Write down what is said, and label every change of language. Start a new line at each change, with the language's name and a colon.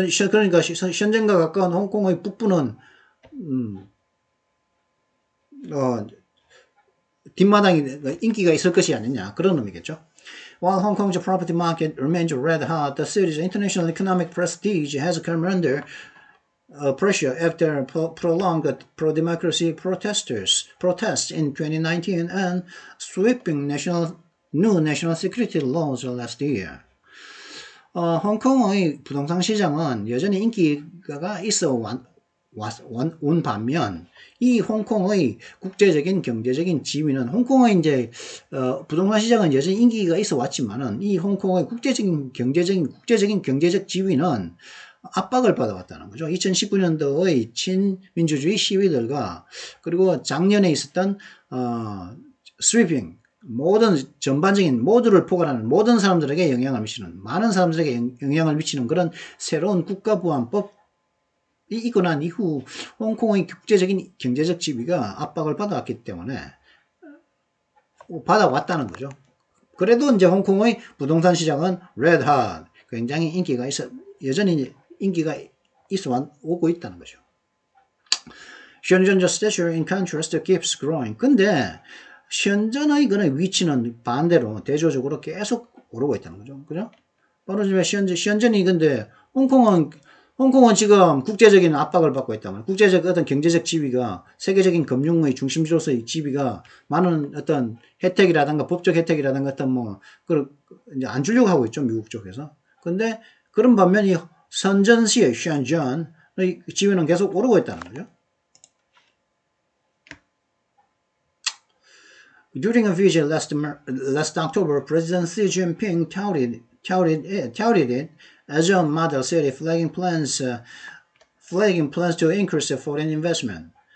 Korean: 그러니까 현전과 가까운 홍콩의 북부는, 뒷마당이, 인기가 있을 것이 아니냐. 그런 의미겠죠.
English: While Hong Kong's property market remains red hot, the city's international economic prestige has come under pressure after prolonged pro-democracy protests in 2019 and sweeping new national security laws last year.
Korean: 홍콩의 부동산 시장은 여전히 인기가 있어 온 반면 이 홍콩의 국제적인 경제적인 지위는 홍콩의 이제 부동산 시장은 여전히 인기가 있어 왔지만은 이 홍콩의 국제적인 경제적 지위는 압박을 받아왔다는 거죠. 2019년도의 친민주주의 시위들과 그리고 작년에 있었던 스위핑 모든 전반적인 모두를 포괄하는 모든 사람들에게 영향을 미치는 많은 사람들에게 영향을 미치는 그런 새로운 국가보안법이 있고 난 이후 홍콩의 국제적인 경제적 지위가 압박을 받아왔기 때문에 받아왔다는 거죠. 그래도 이제 홍콩의 부동산 시장은 red hot 굉장히 인기가 여전히 인기가 있어 오고 있다는 거죠.
English: Shenzhen's stature in contrast keeps growing.
Korean: 근데 현전의 그런 위치는 반대로 대조적으로 계속 오르고 있다는 거죠. 그죠? 바로 지금 현전이 근데 홍콩은 지금 국제적인 압박을 받고 있다면 국제적 어떤 경제적 지위가 세계적인 금융의 중심지로서의 지위가 많은 어떤 혜택이라든가 법적 혜택이라든가 어떤 뭐 그걸 이제 안 주려고 하고 있죠. 미국 쪽에서. 근데 그런 반면 이 선전시의 션전의 지위는 계속 오르고 있다는 거죠.
English: During a visit last October, President Xi Jinping touted it as a model city, flagging plans to increase foreign investment.